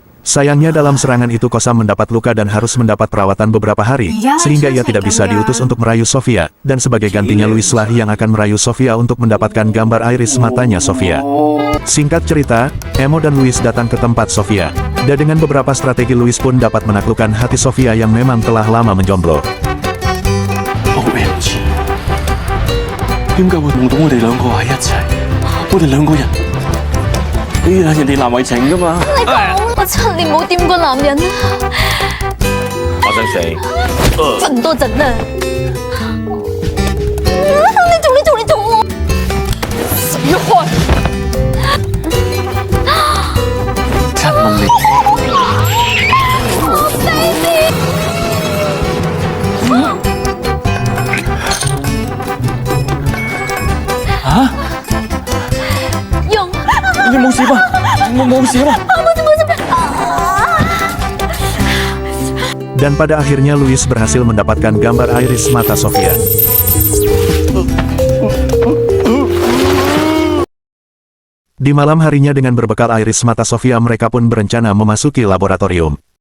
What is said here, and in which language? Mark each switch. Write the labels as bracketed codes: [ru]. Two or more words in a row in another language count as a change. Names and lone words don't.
[id] Sayangnya dalam serangan itu Kosam mendapat luka dan harus mendapat perawatan beberapa hari, sehingga ia tidak bisa diutus untuk merayu Sofia, dan sebagai gantinya Louis lah yang akan merayu Sofia untuk mendapatkan gambar iris matanya Sofia. Singkat cerita, Emo dan Louis datang ke tempat Sofia, dan dengan beberapa strategi Louis pun dapat menaklukkan hati Sofia yang memang telah lama menjomblo. [yue] 點解會夢到我哋兩個喺一齊？我哋兩個人，人哋難為情噶嘛。我7年冇掂過男人啊！我想死。瞓多陣啊！你做我！死開！陳夢玲。你冇事吧？我冇事吧？ [id] Dan pada akhirnya Louis berhasil mendapatkan gambar iris mata Sofia. Di malam harinya dengan berbekal iris mata Sofia mereka pun berencana memasuki laboratorium.